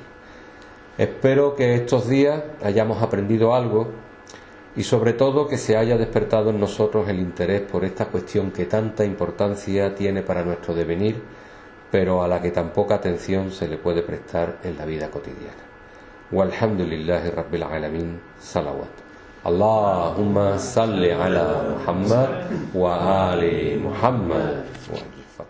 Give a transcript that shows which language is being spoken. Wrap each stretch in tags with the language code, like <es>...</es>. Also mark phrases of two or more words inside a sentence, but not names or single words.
<es>Espero que estos días hayamos aprendido algo y sobre todo que se haya despertado en nosotros el interés por esta cuestión que tanta importancia tiene para nuestro devenir, pero a la que tan poca atención se le puede prestar en la vida cotidiana.</es> <ar>والحمد لله رب العالمين. Salawat. اللهم صل على محمد وآل محمد.</ar>